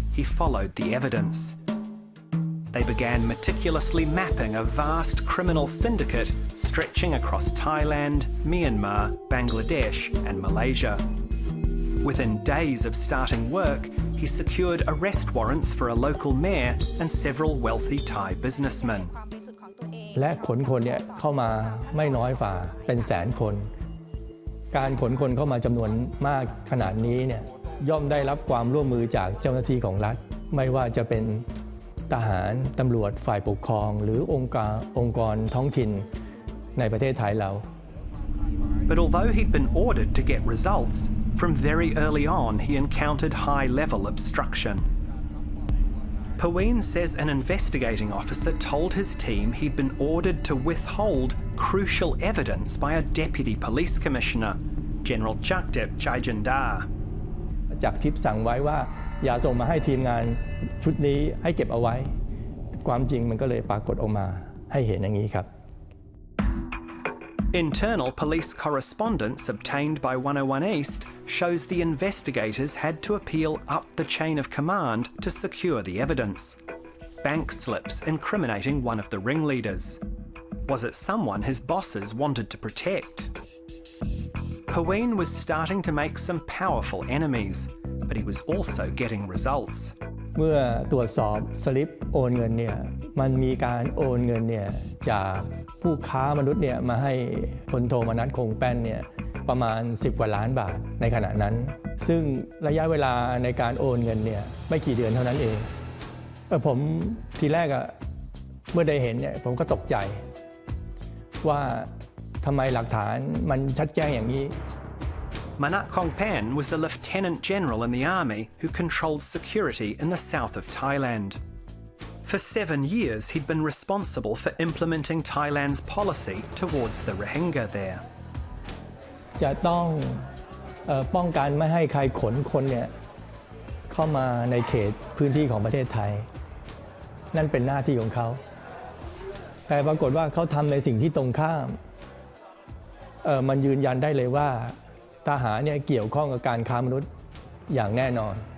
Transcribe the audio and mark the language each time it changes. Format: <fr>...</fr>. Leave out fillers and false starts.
<en>He followed the evidence. They began meticulously mapping a vast criminal syndicate stretching across Thailand, Myanmar, Bangladesh, and Malaysia. Within days of starting work, he secured arrest warrants for a local mayor and several wealthy Thai businessmen.</en> <th>และขนคนเนี่ยเข้ามาไม่น้อยฝ่าเป็นแสนคนการขนคนเข้ามาจำนวนมากขนาดนี้เนี่ยย่อมได้รับความร่วมมือจากเจ้าหน้าที่ของรัฐไม่ว่าจะเป็นทหารตำรวจฝ่ายปกครองหรือองค์กรท้องถิ่นในประเทศไทยเรา</th> <en>But although he'd been ordered to get results, from very early on he encountered high-level obstruction. Paween says an investigating officer told his team he'd been ordered to withhold crucial evidence by a deputy police commissioner, General Chakdep Chaijandar.</en> <th>จากทิปสั่งไว้ว่าอย่าส่งมาให้ทีมงานชุดนี้ให้เก็บเอาไว้ความจริงมันก็เลยปรากฏออกมาให้เห็นอย่างนี้ครับ</th> <en>Internal police correspondence obtained by 101 East shows the investigators had to appeal up the chain of command to secure the evidence. Bank slips incriminating one of the ringleaders. Was it someone his bosses wanted to protect? Paween was starting to make some powerful enemies, but he was also getting results.</en> <th>เมื่อตรวจสอบสลิปโอนเงินเนี่ยมันมีการโอนเงินเนี่ยจากผู้ค้ามนุษย์เนี่ยมาให้พลโทมนัสคงแป้นเนี่ยประมาณ10 กว่าล้านบาทในขณะนั้นซึ่งระยะเวลาในการโอนเงินเนี่ยไม่กี่เดือนเท่านั้นเองผมทีแรกเมื่อได้เห็นเนี่ยผมก็ตกใจว่าทำไมหลักฐานมันชัดแจ้งอย่างนี้</th> <en>Manat Kongpan was a lieutenant general in the army who controlled security in the south of Thailand. For 7 years, he'd been responsible for implementing Thailand's policy towards the Rohingya there.</en> <th>จะต้องป้องกันไม่ให้ใครขนคนเนี่ยเข้ามาในเขตพื้นที่ของประเทศไทยนั่นเป็นหน้าที่ของเขาแต่ปรากฏว่าเขาทำในสิ่งที่ตรงข้ามมันยืนยันได้เลยว่าทหารเนี่ยเกี่ยวข้องกับการค้ามนุษย์อย่างแน่นอน</th>